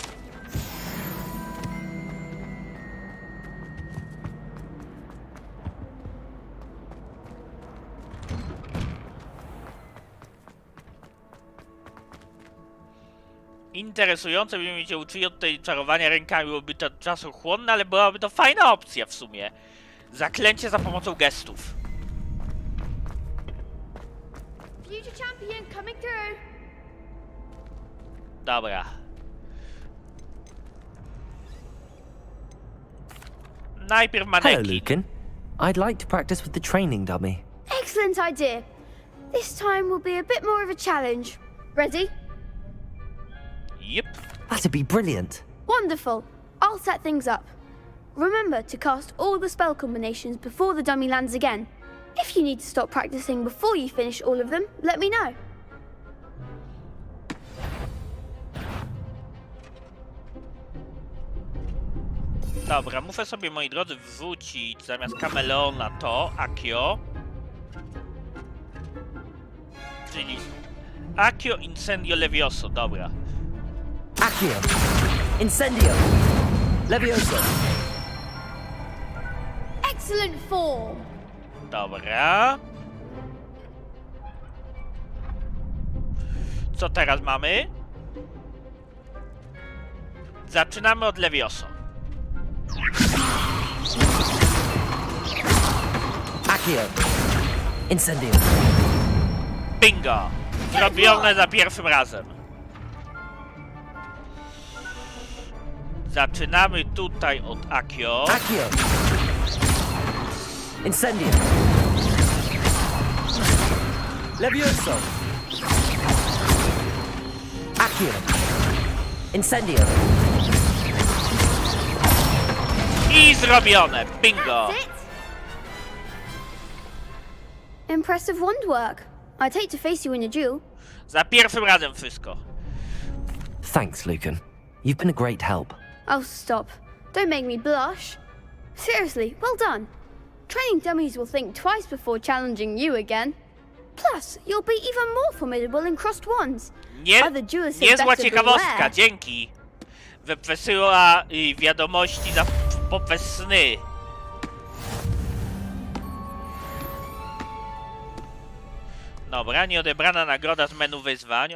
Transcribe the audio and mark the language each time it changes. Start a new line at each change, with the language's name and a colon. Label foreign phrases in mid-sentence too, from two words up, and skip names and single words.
Polish: Interesujące, byśmy się uczyli od tej czarowania rękami, byłoby to czasochłonne, ale byłaby to fajna opcja w sumie. Zaklęcie za pomocą gestów.
English: Future champion coming through.
Polish: Dobra. Najpierw
English: Hello,
Polish: manekin.
English: Lucan. I'd like to practice with the training dummy. Excellent idea. This time will be a bit more of a challenge. Ready? Yep. That'd be brilliant. Wonderful. I'll set things up. Remember to cast all the spell combinations before the dummy lands again. If you need to stop practicing before you finish all of them, let me know.
Polish: Dobra, muszę sobie, moi drodzy, wrzucić zamiast kameleona to Accio. Czyli Accio Incendio Levioso, dobra. Accio. Incendio. Levioso.
English: Excellent form.
Polish: Dobra. Co teraz mamy? Zaczynamy od Levioso. Accio. Incendio. Bingo! Zrobione za pierwszym razem. Zaczynamy tutaj od Accio. Accio. Incendio. Levioso. Accio. Incendio. I zrobione! Bingo!
English: That's it. Impressive wand work. I'd hate to face you in a duel.
Polish: Za pierwszym razem wszystko.
English: Thanks, Lucan. You've been a great help. Oh, stop. Don't make me blush. Seriously, well done. Training dummies will think twice before challenging you again. Plus, you'll be even more formidable in crossed wands. Other duelists had
Polish: Niezła
English: better
Polish: ciekawostka,
English: beware.
Polish: dzięki. Wyprzesyła wiadomości poprzez sny. Dobra, nieodebrana nagroda z menu wyzwań.